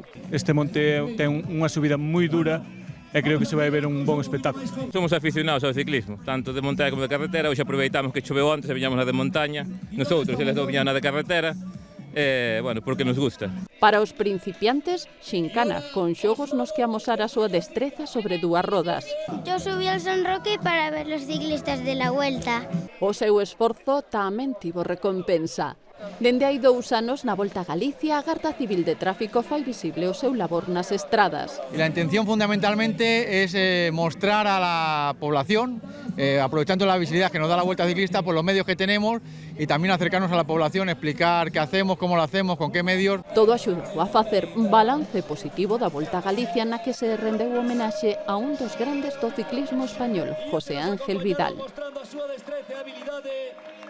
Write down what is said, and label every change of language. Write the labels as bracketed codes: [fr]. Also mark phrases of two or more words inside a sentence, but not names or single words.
[gl] Este monte ten unha subida moi dura e creo que se vai ver un bon espectáculo. Somos aficionados ao ciclismo, tanto de montaña como de carretera. Hoxe aproveitamos que choveu antes e viñamos na de montaña. Nosotros, eles viñan na de carretera. Bueno, porque nos gusta. Para os principiantes, xincana, con xogos nos que amosar a súa destreza sobre 2 rodas. [es] Yo subí al San Roque para ver los ciclistas de la Vuelta. [gl] O seu esforzo tamén tivo recompensa. Dende hai 2 anos, na Volta a Galicia, a Garda Civil de Tráfico fai visible o seu labor nas estradas. [es] La intención fundamentalmente es mostrar a la población, aprovechando la visibilidad que nos da la Vuelta Ciclista por los medios que tenemos y también acercarnos a la población, explicar qué hacemos, cómo lo hacemos, con qué medios. [gl] Todo axudou a facer un balance positivo da Volta a Galicia na que se rendeu homenaxe a un dos grandes do ciclismo español, José Ángel Vidal. Mostrando a súa destreza e habilidade.